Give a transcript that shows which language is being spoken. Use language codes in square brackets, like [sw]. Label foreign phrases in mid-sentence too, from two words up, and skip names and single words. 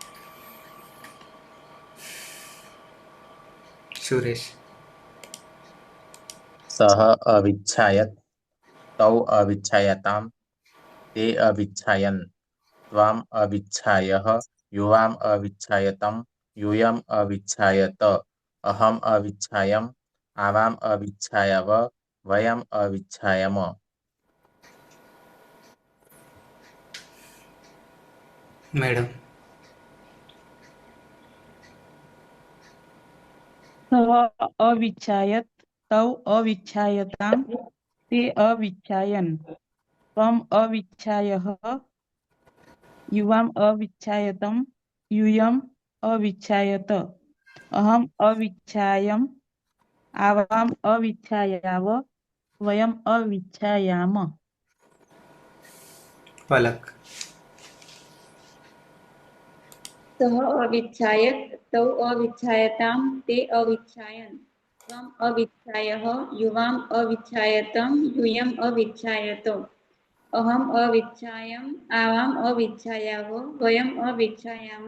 [sa] સુરેશ सह अविच्छायत तौ अविच्छायताम ते अविच्छायन त्वाम अविच्छायः युवाम अविच्छायतम यूयम अविच्छायत अहम अविच्छायम आवाम अविच्छायव वयम अविच्छायम. મેડમ सह अविच्छायत तौ अविच्छायताम ते अविच्छायन त्वम अविच्छायः युवाम अविच्छायतम यूयम अविच्छायत अहम अविच्छायम आवाम अविच्छायाव वयम अविच्छायाम. પલક सह अविच्छायत तौ अविच्छायताम ते अविच्छायन त्वम अविच्छायः युवाम अविच्छायतम यूयम अविच्छायतो अहम अविच्छायम आवाम अविच्छायाव वयम अविच्छायाम.